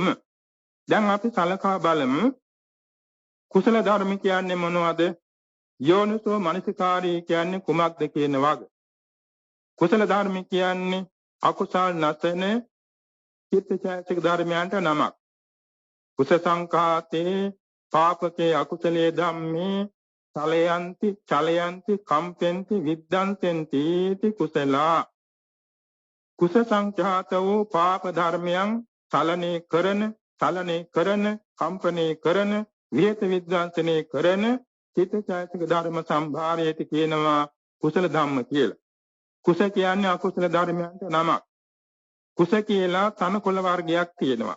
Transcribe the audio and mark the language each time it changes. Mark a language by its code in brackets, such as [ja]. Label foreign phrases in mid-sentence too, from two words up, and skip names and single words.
[si] දැන් අපි සලකා බලමු කුසල ධර්ම කියන්නේ මොනවද? යෝනිසෝ මනසිකාරී කියන්නේ කුමක්ද කියන වග. කුසල ධර්ම කියන්නේ අකුසල් නැසන චිත්තචෛතසික ධර්මයන්ට නමක්. [pi] කුස සංඛාතේ පාපකේ අකුසලයේ ධම්මේ චලයන්ති කම්පෙන්ති විද්දන්තෙන්ති ති කුසලා [si] කුස සංඛ්‍යාත වූ පාප ධර්මයන් චලනය කරන කම්පණය කරන විහෙත විද්වාංශනය කරන චිත්තචෛතසික ධර්ම සම්භාරයට කියනවා කුසල ධම්ම කියලා. කුස කියන්නේ අකුසල ධර්මයන්ට නමක්. කුස කියලා තනකොළ වර්ගයක් තියෙනවා.